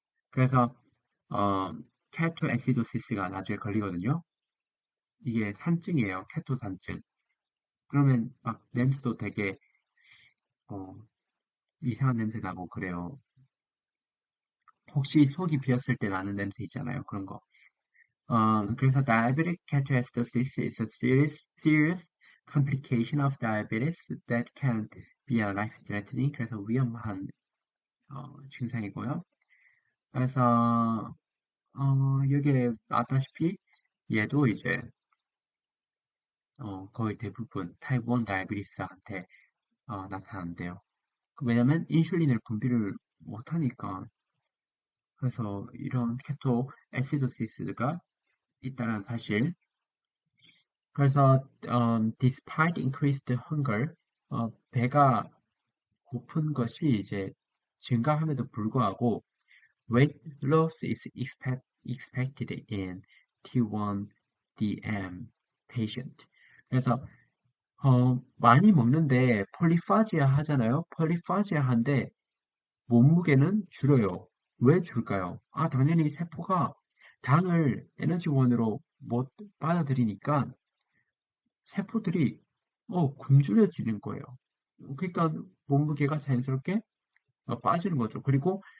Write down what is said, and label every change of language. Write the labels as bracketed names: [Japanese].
[Korean] 그래서 어, 케토에시도시스가 나중에 걸리거든요. 이게 산증이에요. 케토산증. 그러면 막 냄새도 되게 어, 이상한 냄새 나고 그래요. 혹시 속이 비었을 때 나는 냄새 있잖아요. 그런 거. 그래서 [English] diabetic ketoacidosis is a serious complication of diabetes that can be a life-threatening. [Korean] 그래서 위험한 증상이고요. 그래서 여기에 나왔다시피 얘도 이제 거의 대부분 타입 1 다이아베티스한테 나타난대요. 왜냐면 인슐린을 분비를 못하니까. 그래서 이런 케토 에시도시스가 있다는 사실. 그래서 [English] despite increased hunger, [Korean] 배가 고픈 것이 이제 증가함에도 불구하고 [English] weight loss is expected in T1DM patient. [Korean] 그래서 많이 먹는데 폴리파지아 하잖아요. 폴리파지아한데 몸무게는 줄어요. 왜 줄까요? 당연히 세포가 당을 에너지원으로 못 받아들이니까 세포들이 굶주려지는 거예요. 그러니까 몸무게가 자연스럽게 빠지는 거죠. 그리고